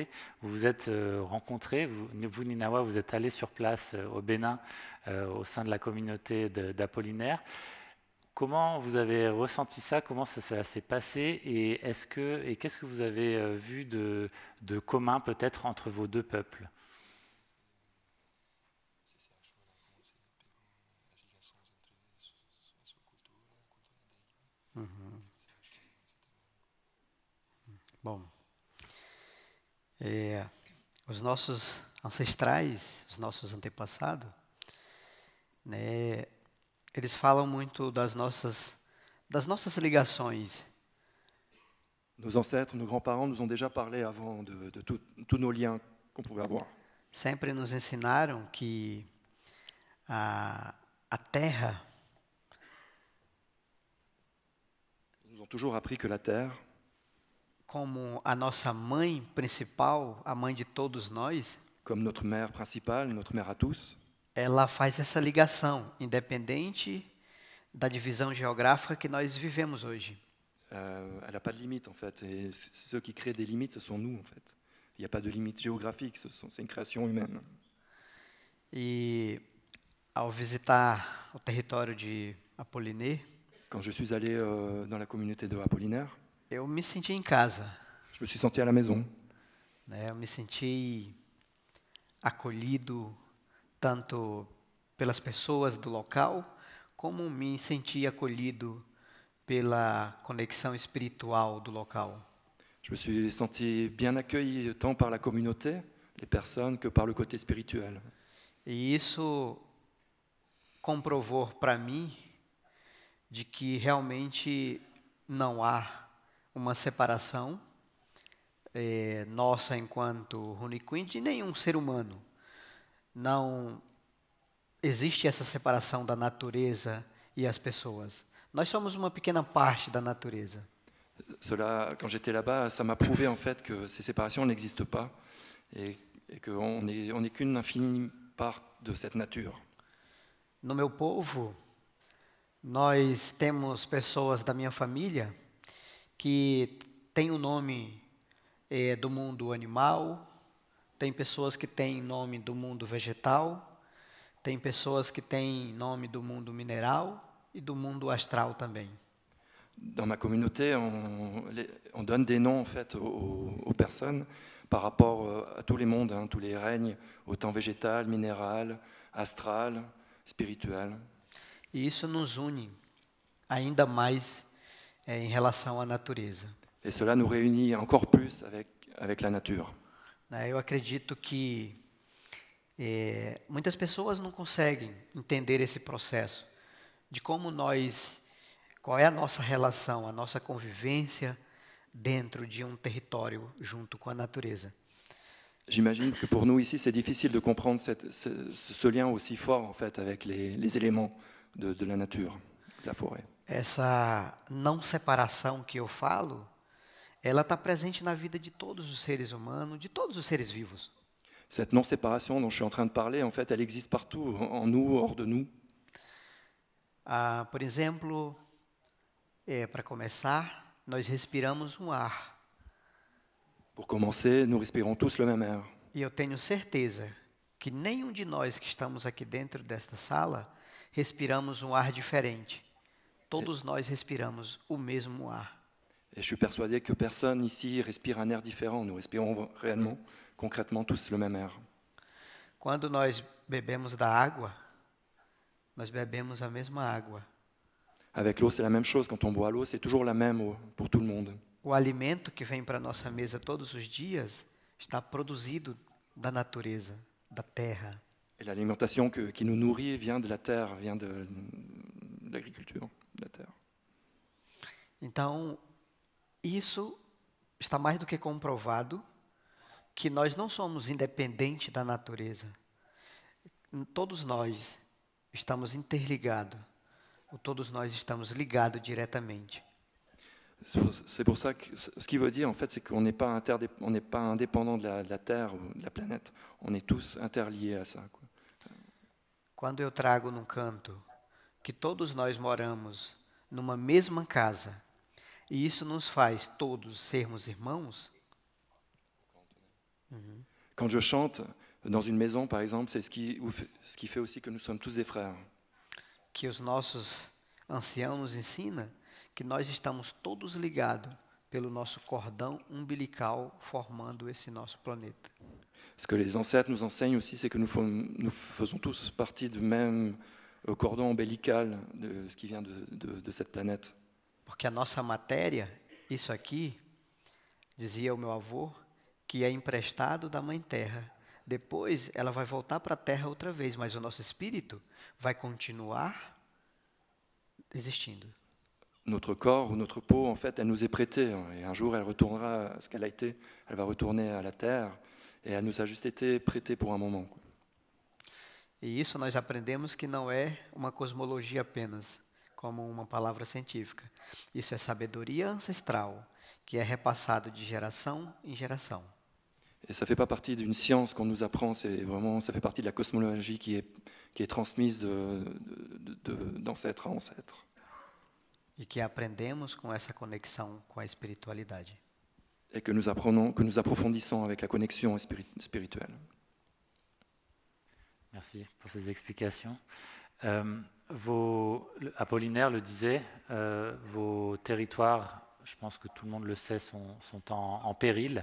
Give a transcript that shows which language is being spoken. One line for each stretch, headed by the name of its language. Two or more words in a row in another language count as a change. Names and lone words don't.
French: Vous vous êtes rencontrés, vous, Ninawa, vous êtes allés sur place au Bénin, au sein de la communauté d'Apollinaire. Comment vous avez ressenti ça? Comment ça s'est passé? Et qu'est-ce que vous avez vu de commun peut-être entre vos deux peuples?
Portuguese: Bom, os nossos ancestrais, os nossos antepassados, né, eles falam muito das nossas ligações.
French: Nos ancêtres, nos grands-parents nous ont déjà parlé avant de tous nos liens qu'on pouvait avoir.
Portuguese: Sempre nos ensinaram que a terra,
French: Ils nous ont toujours appris que la terre,
Portuguese: como a nossa mãe principal, a mãe de todos nós,
French: comme notre mère principale, notre mère à tous.
Portuguese: ela faz essa ligação, independente da divisão geográfica que nós vivemos hoje.
French: Elle n'a pas de limite en fait. Et ceux qui créent des limites, ce sont nous en fait. Il n'y a pas de limite géographique, c'est une création humaine.
Portuguese: E ao visitar o território de Apolinê,
French: Quand je suis allé dans la communauté de Apollinaire,
Portuguese: eu me senti em casa,
French: je me suis senti à la maison.
Portuguese: né? Eu me senti acolhido tanto pelas pessoas do local, como me senti acolhido pela conexão espiritual do local.
French: Je me suis senti bien accueilli tant par la communauté, les personnes, que par le côté spirituel.
Portuguese: E isso comprovou para mim de que realmente não há uma separação nossa enquanto Runicuim de nenhum ser humano. Não existe essa separação da natureza e as pessoas. Nós somos uma pequena parte da natureza.
French: Cela, quand j'étais là-bas, ça m'a prouvé en fait que ces séparations n'existent pas et qu'on n'est qu'une infime part de cette nature.
Portuguese: No meu povo, nós temos pessoas da minha família que têm o nome do mundo animal, tem pessoas que têm nome do mundo vegetal, tem pessoas que têm nome do mundo mineral e do mundo astral também.
French: Dans ma communauté, on donne des noms en fait aux personnes par rapport à tous les mondes, hein, tous les règnes, autant végétal, minéral, astral, spirituel.
Portuguese: E isso nos une ainda mais em relação à natureza.
French: Et cela nous réunit encore plus avec la nature.
Portuguese: Eu acredito que muitas pessoas não conseguem entender esse processo de como qual é a nossa relação, a nossa convivência dentro de um território junto com a natureza.
French: J'imagine que pour nous ici, c'est difficile de comprendre ce lien aussi fort en fait avec les éléments de la nature, de la forêt.
Portuguese: Essa não separação que eu falo, ela está presente na vida de todos os seres humanos, de todos os seres vivos.
French: Cette non-séparation dont je suis en train de parler, en fait, elle existe partout, en nous, hors de nous.
Portuguese: Por exemplo, para começar, nós respiramos um ar.
French: Pour commencer, nous respirons tous le même air.
Portuguese: E eu tenho certeza que nenhum de nós que estamos aqui dentro desta sala respiramos um ar diferente. Todos nós respiramos o mesmo ar.
French: Et je suis persuadé que personne ici respire un air différent. Nous respirons réellement, concrètement, tous le même air.
Portuguese: Quando nós bebemos da água, nós bebemos a mesma água.
French: Avec l'eau, c'est la même chose. Quand on boit l'eau, c'est toujours la même pour tout le monde.
Portuguese: O alimento que vem para a nossa mesa todos os dias está produzido da natureza, da terra.
French: Et l'alimentation qui nous nourrit vient de la terre, vient de l'agriculture, de la terre.
Portuguese: Então, isso está mais do que comprovado que nós não somos independentes da natureza. Todos nós estamos interligados, todos nós estamos ligados diretamente.
French: C'est pour ça que ce qu'il veut dire, en fait, c'est qu'on n'est pas indépendant de la Terre ou de la planète. On est tous interliés à ça, quoi.
Portuguese: Quando eu trago num canto que todos nós moramos numa mesma casa, e isso nos faz todos sermos irmãos.
French: Quand je chante dans une maison, par exemple, c'est ce qui fait aussi que nous sommes tous des frères.
Portuguese: Que os nossos anciãos nos ensinam que nós estamos todos ligados pelo nosso cordão umbilical formando esse nosso planeta.
French: Ce que les ancêtres nous enseignent aussi, c'est que nous faisons tous partie du même cordon ombilical de ce qui vient de cette planète.
Portuguese: Porque a nossa matéria, isso aqui, dizia o meu avô, que é emprestado da Mãe Terra. Depois ela vai voltar para a Terra outra vez, mas o nosso espírito vai continuar existindo.
French: Notre corps ou notre peau, en fait, elle nous est prêtée. Et un jour, elle retournera à ce qu'elle a été. Elle va retourner à la terre. Et elle nous a juste été prêtée pour un moment, quoi.
Portuguese: E isso nós aprendemos que não é uma cosmologia apenas. como uma palavra científica. Isso é sabedoria ancestral, que é repassado de geração em geração.
French: Et ça ne fait pas partie d'une science qu'on nous apprend, c'est vraiment, ça fait partie de la cosmologie qui est transmise d'ancêtre à ancêtre.
Portuguese: E que aprendemos com essa conexão com a espiritualidade.
French: Et que nous apprenons, que nous approfondissons avec la connexion spirituelle. Merci pour ces explications. Apollinaire le disait, vos territoires, je pense que tout le monde le sait, sont en péril.